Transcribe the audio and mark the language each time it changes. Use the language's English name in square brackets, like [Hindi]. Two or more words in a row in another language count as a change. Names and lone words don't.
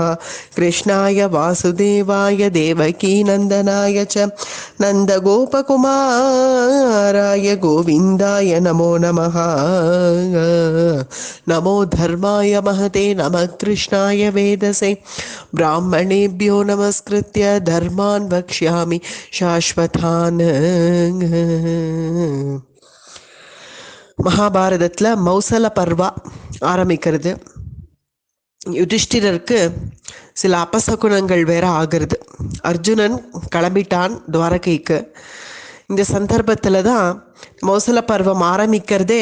[Sanskrit] कृष्णाय वासुदेवाय देवकीनन्दनाय च नन्दगोपकुमाराय गोविन्दाय नमो नमः। नमो धर्माय महते नमः कृष्णाय वेदसे ब्राह्मणेभ्यो नमस्कृत्य धर्मान् वक्ष्यामि शाश्वतान्. [Tamil] மகாபாரதத்தில் மௌசல பர்வா ஆரம்பிக்கிறது. யுதிஷ்டிரருக்கு சில அபசகுணங்கள் வேற ஆகிறது. அர்ஜுனன் கிளம்பிட்டான் துவாரகைக்கு. இந்த சந்தர்ப்பத்தில் தான் மௌசல பர்வம் ஆரம்பிக்கிறதே.